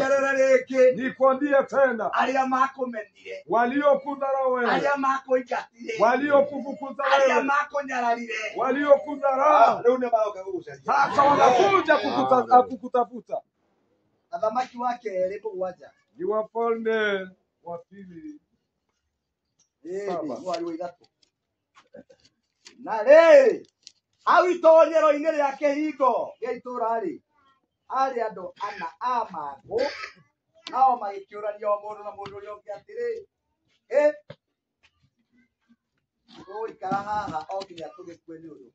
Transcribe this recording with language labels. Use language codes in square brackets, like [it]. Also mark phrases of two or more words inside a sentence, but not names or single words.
[sw] Nikwambie tena, waliokudharau wewe, waliokufukuza wewe, waliokudharau sasa wanakuja kukutafuta. Ni Wafalme wa Pili 7. [ki] Na rĩrĩ hau itonyero-inĩ rĩa kĩhingo gĩa itũũra rĩ arĩ andũ ana a mangũ, nao magĩkĩũrania o mũndũ na mũndũ ũrĩa ũngĩ atĩrĩ, tũgũikara haha o nginya tũgĩkue nĩ ũndũ?